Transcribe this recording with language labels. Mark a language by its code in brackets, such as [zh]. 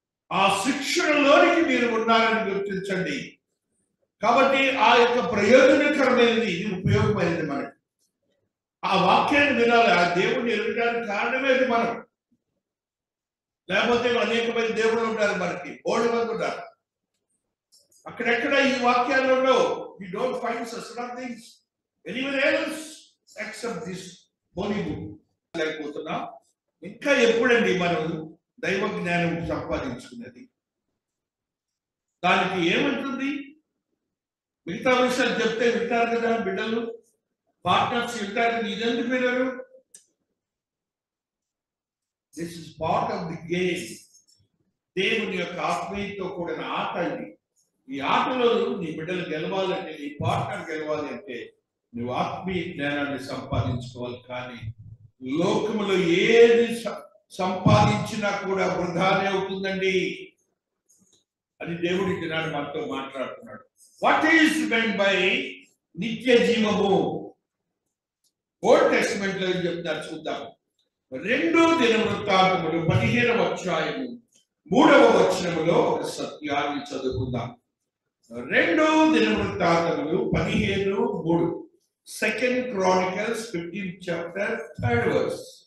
[te] ఆ శిక్షణలోనికి మీరు ఉన్నారని గుర్తించండి. కాబట్టి ఆ యొక్క ప్రయోజనకరమైనది, ఇది ఉపయోగమైనది మనకి. ఆ వాక్యాన్ని వినాలి, ఆ దేవుడిని ఎరగడానికి కారణమేది మనం. లేకపోతే అనేకమైన దేవుళ్ళు ఉంటారు, మనకి బోర్డు మంది ఉంటారు. అక్కడెక్కడ ఈ వాక్యాలలో [en] we don't find such things anywhere else except this holy book. [te] లేకపోతున్నా ఇంకా ఎప్పుడండి మనం దైవ జ్ఞానం సంపాదించుకున్నది? దానికి ఏమంటుంది? మిగతా విషయాలు చెప్తే వింటారు కదా బిడ్డలు, పార్ట్నర్స్ వింటారు. ఇదెందుకు వినరు? [en] This is part of the game. [te] దేవుని యొక్క ఆత్మీయతో కూడిన ఆట ఇది. ఈ ఆటలో నీ బిడ్డలు గెలవాలంటే, నీ పార్ట్నర్ గెలవాలి అంటే నువ్వు ఆత్మీయ జ్ఞానాన్ని సంపాదించుకోవాలి. కానీ లోకములో ఏది సంపాదించినా కూడా వృధానే అవుతుందండి. అది దేవుడి దినాన్ని మనతో మాట్లాడుతున్నాడు. [en] what is meant by [te] నిత్య జీవము? ఓల్డ్ టెస్టిమెంట్ లో చెప్తారు, చూద్దాం. 2 దినవృత్తాంతములు 15వ అధ్యాయము 3వ వచనములో ఒక సత్యాన్ని చదువుకుందాం. 2 దినవృత్తాంతములు 15:3. [en] 2 Chronicles 15th chapter 3rd verse.